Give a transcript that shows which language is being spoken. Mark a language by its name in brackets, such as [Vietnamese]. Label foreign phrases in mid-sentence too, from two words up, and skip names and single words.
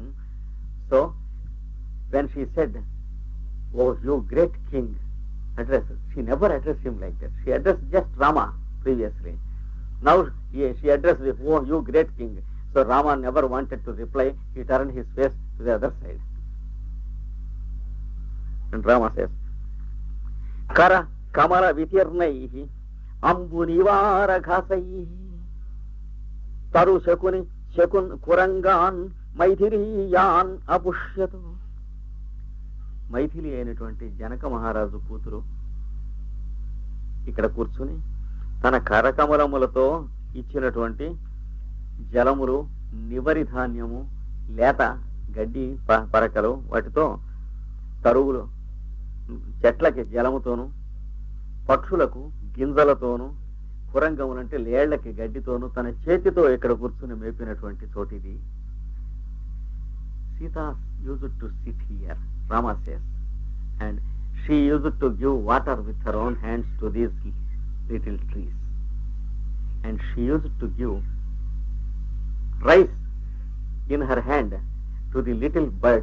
[English] So when she said, "Oh, you great king," she never addressed him like that. She addressed just Rama previously. Now she addressed him, "Oh, you great king." So Rama never wanted to reply. He turned his face to the other side. And Rama says, [Sanskrit] "कर कमल वितीर्णैः अम्बु नीवार घासैः तरु शकुनि कुरङ्गान् मैथिली यान् अपुष्यत्." [Telugu] మైథిలి అయినటువంటి జనక మహారాజు కూతురు ఇక్కడ కూర్చుని తన కరకమలములతో ఇచ్చినటువంటి జలములు, నివరి ధాన్యము, లేత గడ్డి పరకలు, వాటితో తరుగులు, చెట్లకి జలముతోను, పక్షులకు గింజలతోను, కురంగములంటే లేళ్లకి గడ్డితోను తన చేతితో ఇక్కడ కూర్చుని మేపినటువంటి చోటిది. [English] Sita used to sit here, Rama says, and she used to give water with her own hands to these little trees. And she used to give rice in her hand to the little birds.